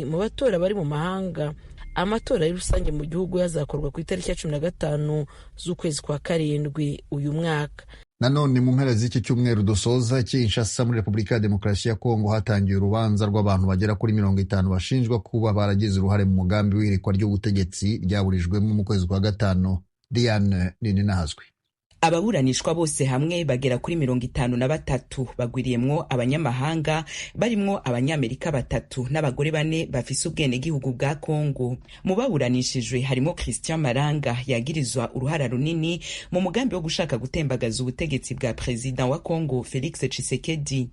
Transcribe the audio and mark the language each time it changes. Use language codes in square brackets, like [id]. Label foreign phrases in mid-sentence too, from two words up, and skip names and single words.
[rw] Mu batora bari mu mahanga, amatora rusange mu gihugu yazakorwa ku itariki ya 15 z'ukwezi kwa karindwi uyu mwaka. Nanone mu mpera z'iki cyumweru dusoza Kinshasa muri Repubulika ya Demokarasi ya Kongo hatangiye urubanza rw'abantu bagera kuri 50 bashinjwa kuba baragize uruhare mu mugambi w'irikwa ry'ubutegetsi ryaburijwemo mu kwezi kwa gatanu. Diane Nininahazwe. [rn] Ababuranishwa bose hamwe bagera kuri 53 bagwiriyemwo abanyamahanga barimwo abanyamerika 3 n'abagore 4 bafise ubwenegihugu bwa Kongo. Mu baburanishijwe harimo Christian Malanga yagirizwa uruhara runini mu mugambi wo gushaka gutembagaza ubutegetsi bwa president wa Kongo Felix Tshisekedi.